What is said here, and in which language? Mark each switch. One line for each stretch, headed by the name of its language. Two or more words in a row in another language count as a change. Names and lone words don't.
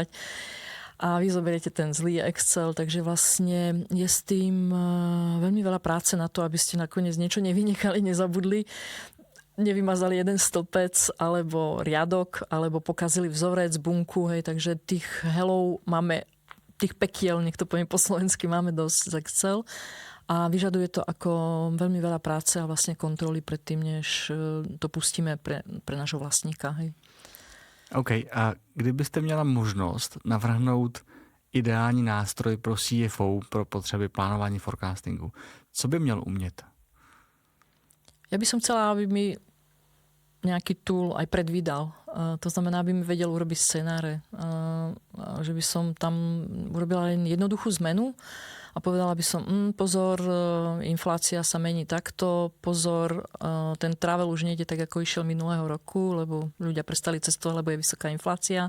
Slovak: A vy zoberiete ten zlý Excel, takže vlastne je s tým veľmi veľa práce na to, aby ste nakoniec niečo nevynechali, nezabudli, nevymazali jeden stĺpec, alebo riadok, alebo pokazili vzorec, bunku, hej, takže tých helov máme, tých pekiel, nech to poviem po slovensky, máme dosť z Excel a vyžaduje to ako veľmi veľa práce a vlastne kontroly predtým, než to pustíme pre nášho vlastníka, hej.
Czech: OK, a kdybyste měla možnost navrhnout ideální nástroj pro CFO, pro potřeby plánování forecastingu, co by měl umět?
Slovak: Ja by som chcela, aby mi nejaký tool aj predvídal. To znamená, aby mi vedel urobiť scenáre. Že by som tam urobila len jednoduchú zmenu a povedala by som, pozor, inflácia sa mení takto, pozor, ten travel už nejde tak, ako išiel minulého roku, lebo ľudia prestali cestovať, lebo je vysoká inflácia.